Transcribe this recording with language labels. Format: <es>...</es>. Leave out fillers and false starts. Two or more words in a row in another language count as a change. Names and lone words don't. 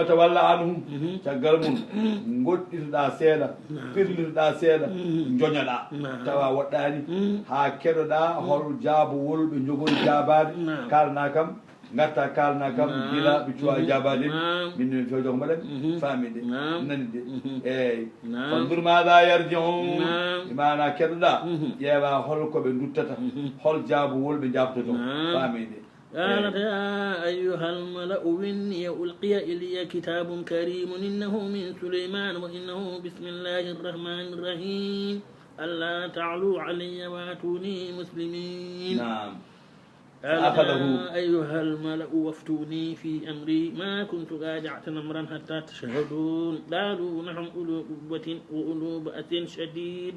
<ff>tawalla anhum caggal mum goɗɗitoɗa seeɗa pirlitoɗa seeɗa joñoɗa tawa woɗɗani ha keɗoɗa hol jaabo wolɓe jogori jabade kalna kam garta kalna kam gila ɓe cuwa jabade min min fewjoko mbaɗen famide nani de eyyi fandur maɗa yarjiun imana keɗoɗa ƴeewa holkoɓe duttata hol jaabu wolɓe jabtoto famide</ff> <ar>قالت يا أيها الملأ إني ألقي إلي كتاب كريم إنه من سليمان وإنه بسم الله الرحمن الرحيم ألا تعلوا علي واتوني مسلمين نعم قال أيها الملأ وافتوني في أمري ما كنت قادعة أمرا حتى تشهدون قالوا نحن أولو قوة وأولو بأس شديد</ar>